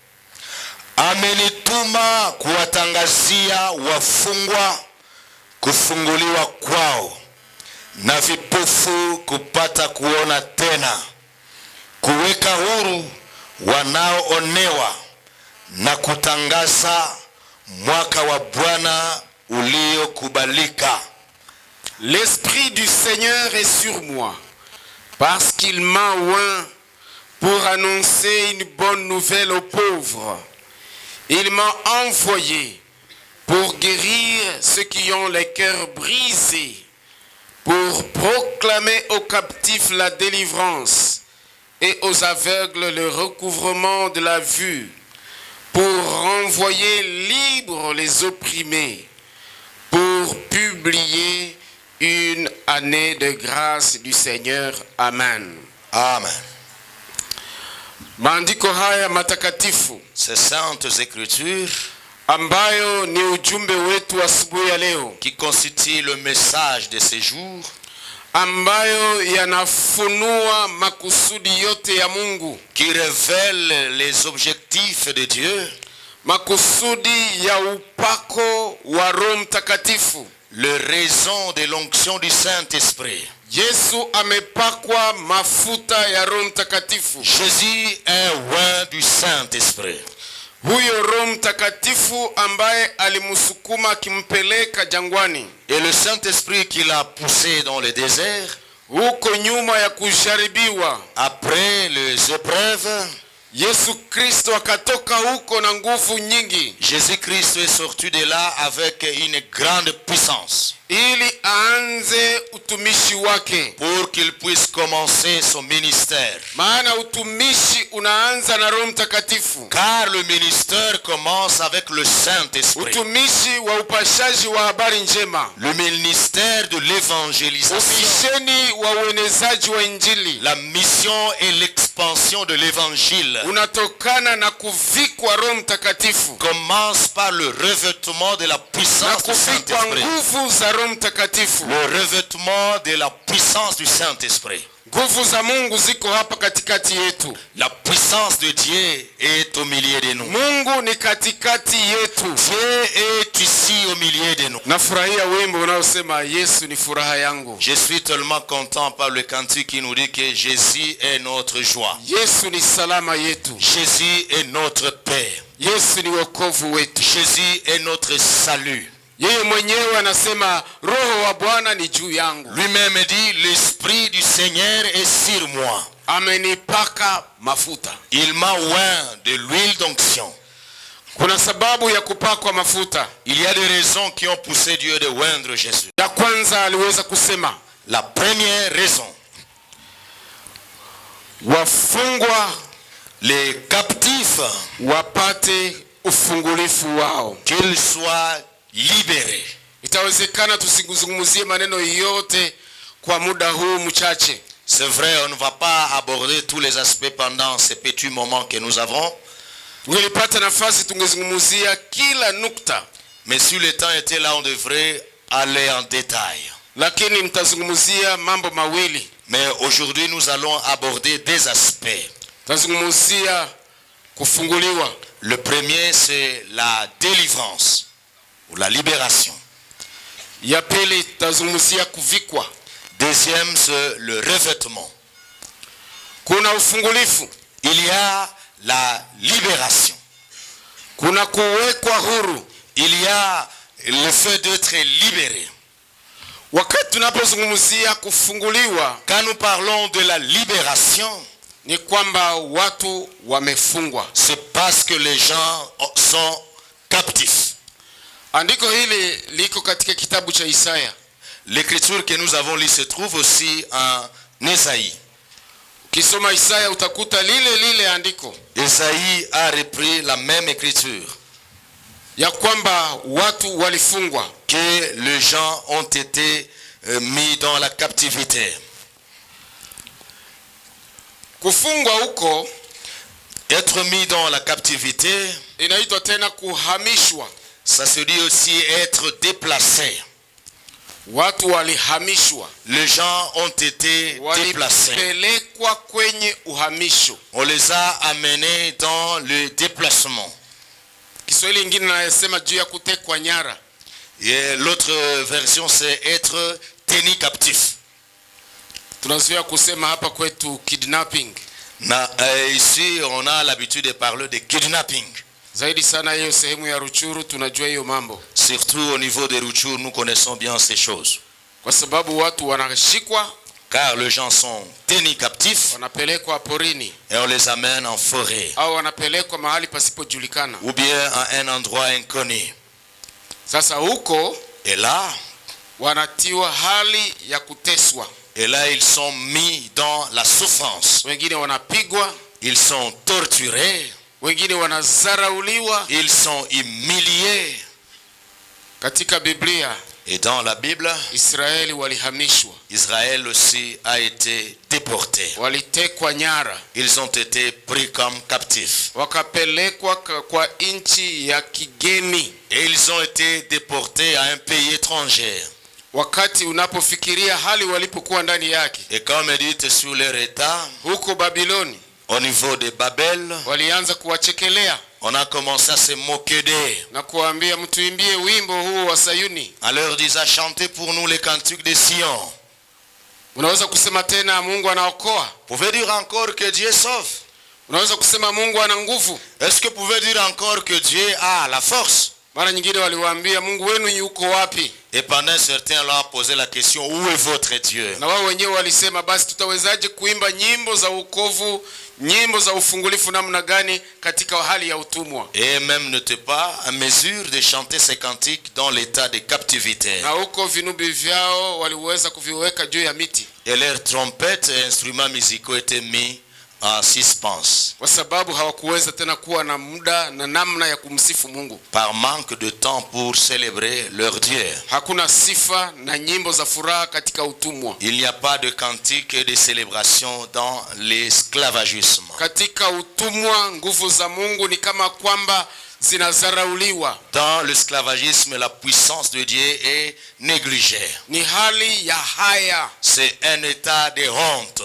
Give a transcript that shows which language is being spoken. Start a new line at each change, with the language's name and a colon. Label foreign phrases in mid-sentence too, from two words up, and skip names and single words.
Swahili: Amenituma kuwatangazia wafungwa kufunguliwa kwao, na vipofu kupata kuona tena, kuweka huru wanaoonewa, na kutangaza mwaka wa Bwana uliokubalika.
French: L'Esprit du Seigneur est sur moi, parce qu'il m'a oint pour annoncer une bonne nouvelle aux pauvres. Il m'a envoyé pour guérir ceux qui ont les cœurs brisés, pour proclamer aux captifs la délivrance et aux aveugles le recouvrement de la vue, pour renvoyer libres les opprimés, pour publier une année de grâce du Seigneur. Amen. Amen.
Swahili: Maandiko haya matakatifu,
French: Ces saintes écritures
Swahili: ambayo ni ujumbe wetu asubuhi ya leo,
French: qui constituent le message de ce jour,
Swahili: ambayo yanafunua makusudi yote ya Mungu,
French: qui révèlent les objectifs de Dieu,
Swahili: makusudi ya upako wa Roho Mtakatifu.
French: le raison de l'onction du Saint-Esprit.
Swahili: Yesu amepakwa mafuta ya Roho Mtakatifu.
French: Jésus est oint du Saint-Esprit.
Swahili: Huyo Roho Mtakatifu ambaye alimsukuma akimpeleka jangwani,
French: Et le Saint-Esprit qui l'a poussé dans le désert,
Swahili: huko nyuma ya kujaribiwa,
French: après les épreuves,
Swahili: Yesu Kristo akatoka huko na nguvu nyingi,
French: Jésus-Christ est sorti de là avec une grande puissance,
Swahili: ili aanze utumishi wake.
French: pour qu'il puisse commencer son ministère.
Swahili: Maana utumishi unaanza na Roho Mtakatifu.
French: Car le ministère commence avec le Saint-Esprit.
Swahili: Utumishi wa upashaji wa habari njema,
French: Le ministère de l'évangélisation.
Swahili: umisheni wa uenezaji wa Injili,
French: La mission et l'expansion de l'évangile
Swahili: unatokana na kuvikwa Roho Mtakatifu,
French: commence par le revêtement de la
Swahili: na
French: puissance du
Swahili: kuvikwa
French: Saint-Esprit.
Swahili: nguvu za Roho Mtakatifu.
French: Le revêtement de la puissance du Saint-Esprit.
Swahili: Nguvu za Mungu ziko hapa katikati yetu.
French: La puissance de Dieu est au milieu de nous.
Swahili: Mungu ni katikati yetu,
French: Dieu est ici au milieu de nous.
Swahili: Nafurahia wimbo unaosema Yesu ni furaha yangu.
French: Je suis tellement content par le cantique qui nous dit que Jésus est notre joie.
Swahili: Yesu ni salama yetu.
French: Jésus est notre paix.
Swahili: Yesu ni wokovu wetu.
French: Jésus est notre salut.
Swahili: Yeye mwenyewe anasema Roho wa Bwana ni juu yangu.
French: Lui-même dit, l'Esprit du Seigneur est sur moi.
Swahili: Amenipaka mafuta.
French: Il m'a oint de l'huile d'onction.
Swahili: Kuna sababu ya kupakwa mafuta.
French: Il y a des raisons qui ont poussé Dieu de oindre Jésus.
Swahili: Ya kwanza aliweza kusema,
French: la première raison,
Swahili: wafungwa,
French: les captifs,
Swahili: wapate ufungulifu wao,
French: qu'ils soient libérés.
Swahili: Itawezekana tusizungumzie maneno yote kwa muda huu mchache.
French: C'est vrai, on ne va pas aborder tous les aspects pendant ces petits moments que nous avons.
Swahili: Ungelipata nafasi tungezungumzia kila nukta.
French: Mais si le temps était là, on devrait aller en détail.
Swahili: Lakini mtazungumzia mambo mawili.
French: Mais aujourd'hui, nous allons aborder des aspects.
Swahili: Tazungumzia kufunguliwa.
French: Le premier, c'est la délivrance ou la libération.
Swahili: Ya pili tazungumzia kuvikwa.
French: Deuxième, c'est le revêtement.
Swahili: Kuna ufungulifu.
French: Il y a la libération.
Swahili: Kuna kuwekwa huru.
French: Il y a le fait d'être libéré.
Swahili: Wakati tunapozungumzia kufunguliwa,
French: quand nous parlons de la libération,
Swahili: ni kwamba watu wamefungwa.
French: C'est parce que les gens sont captifs.
Swahili: Andiko hili liko katika kitabu cha Isaya.
French: L'écriture que nous avons lue se trouve aussi en Esaïe.
Swahili: Kisoma Isaya utakuta lile andiko.
French: Esaïe a repris la même écriture.
Swahili: Ya kwamba watu walifungwa.
French: Que les gens ont été mis dans la captivité.
Swahili: Kufungwa huko,
French: être mis dans la captivité,
Swahili: inaitwa tena kuhamishwa.
French: Ça se dit aussi être déplacé.
Swahili: Watu walihamishwa.
French: Les gens ont été déplacés.
Swahili: Walipelekwa kwenye uhamisho.
French: On les a amenés dans le déplacement.
Swahili: Kiswahili ingine nasema juu ya kutekwa nyara.
French: Et l'autre version c'est être tenu captif.
Swahili: Tunazoea kusema hapa kwetu kidnapping.
French: Ici on a l'habitude de parler de kidnapping.
Swahili: Zaidi sana hiyo sehemu ya Ruchuru tunajua hiyo mambo.
French: Surtout au niveau de Ruchuru, nous connaissons bien ces choses.
Swahili: Kwa sababu watu wanashikwa,
French: car les gens sont tenus captifs,
Swahili: wanapelekwa porini,
French: et on les amène en forêt,
Swahili: au wanapelekwa mahali pasipojulikana,
French: ou bien à un endroit inconnu.
Swahili: Sasa huko,
French: et là,
Swahili: wanatiwa hali ya kuteswa.
French: Et là ils sont mis dans la souffrance.
Swahili: Wengine wanapigwa,
French: ils sont torturés,
Swahili: wengine wanazarauliwa,
French: ils sont humiliés.
Swahili: Katika Biblia,
French: et dans la Bible,
Swahili: Israeli walihamishwa.
French: Israël aussi a été déporté.
Swahili: Walitekwa nyara.
French: Ils ont été pris comme captifs.
Swahili: Wakapelekwa kwa nchi ya kigeni.
French: Et ils ont été déportés à un pays étranger.
Swahili: Wakati unapofikiria hali walipokuwa ndani yake.
French: Et quand médite sur leur état,
Swahili: huko Babiloni,
French: au niveau de Babel,
Swahili: walianza kuwachekelea.
French: On a commencé à se moquer d'eux.
Swahili: Na kuambia mtuimbie wimbo huu wa Sayuni.
French: En leur disant chantez pour nous les cantiques de Sion.
Swahili: Unaweza kusema tena Mungu anaokoa?
French: Pouvez dire encore que Dieu sauve?
Swahili: Unaweza kusema Mungu ana nguvu?
French: Est-ce que pouvez dire encore que Dieu a la force?
Swahili: Mara nyingine waliwaambia Mungu wenu yuko wapi?
French: Et pendant certains leur posaient la question où est votre Dieu?
Swahili: Na wao wenyewe walisema basi tutawezaje kuimba nyimbo za wokovu, nyimbo za ufungulifu namna gani katika hali ya utumwa?
French: Et même n'étaient pas en mesure de chanter ces cantiques dans l'état de captivité.
Swahili: Na huko vinubi vyao waliweza kuviweka juu ya miti.
French: Et leurs trompettes et instruments musicaux étaient mis en suspense.
Swahili: Kwa sababu hawakuweza tena kuwa na muda na namna ya kumsifu Mungu.
French: Par manque de temps pour célébrer leur Dieu.
Swahili: Hakuna sifa na nyimbo za furaha katika utumwa.
French: Il n'y a pas de cantique et de célébration dans l'esclavagisme.
Swahili: Katika utumwa nguvu za Mungu ni kama kwamba zinazarauliwa.
French: Dans l'esclavagisme, la puissance de Dieu est négligée.
Swahili: Ni hali ya haya.
French: C'est un état de honte.